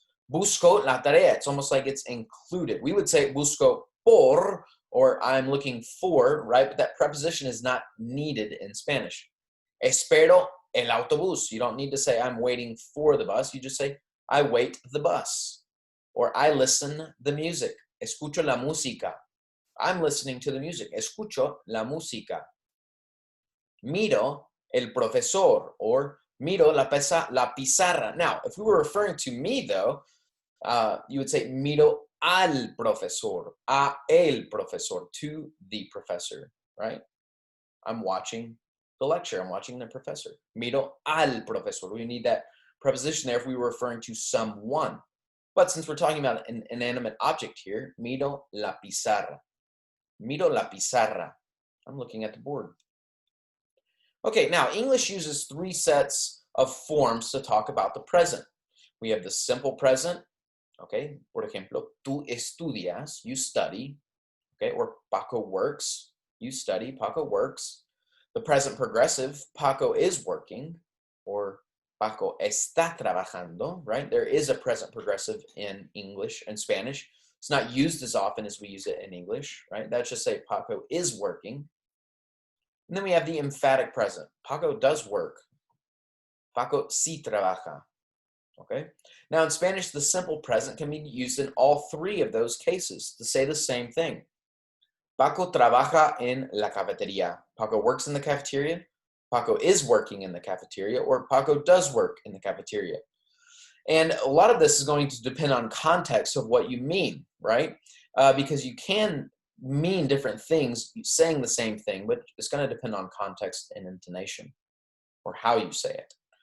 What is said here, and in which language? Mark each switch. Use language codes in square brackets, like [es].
[es] Busco la tarea. [en] It's almost like it's included. We would say [es] busco por, [en] or I'm looking for, right? But that preposition is not needed in Spanish. [es] Espero el autobús. [en] You don't need to say I'm waiting for the bus. You just say I wait the bus. Or I listen the music. [es] Escucho la música. [en] I'm listening to the music. [es] Escucho la música. Miro el profesor, or miro la pizarra. [en] Now, if we were referring to me, though, you would say [es] miro al profesor, a el profesor, [en] to the professor, right? I'm watching the lecture. I'm watching the professor. [es] Miro al profesor. [en] We need that preposition there if we were referring to someone. But since we're talking about an inanimate object here, [es] miro la pizarra. Miro la pizarra. [en] I'm looking at the board. Okay, now English uses three sets of forms to talk about the present. We have the simple present. [es] Okay, por ejemplo, tú estudias, [en] you study. Okay, or Paco works, you study, Paco works. The present progressive, Paco is working, or [es] Paco está trabajando, [en] right? There is a present progressive in English and Spanish. It's not used as often as we use it in English, right? That's just say Paco is working. And then we have the emphatic present. Paco does work. [es] Paco sí trabaja. [en] Okay. Now in Spanish, the simple present can be used in all three of those cases to say the same thing. [es] Paco trabaja en la cafetería. [en] Paco works in the cafeteria. Paco is working in the cafeteria, or Paco does work in the cafeteria. And a lot of this is going to depend on context of what you mean, right? Because you can mean different things saying the same thing, but it's going to depend on context and intonation, or how you say it.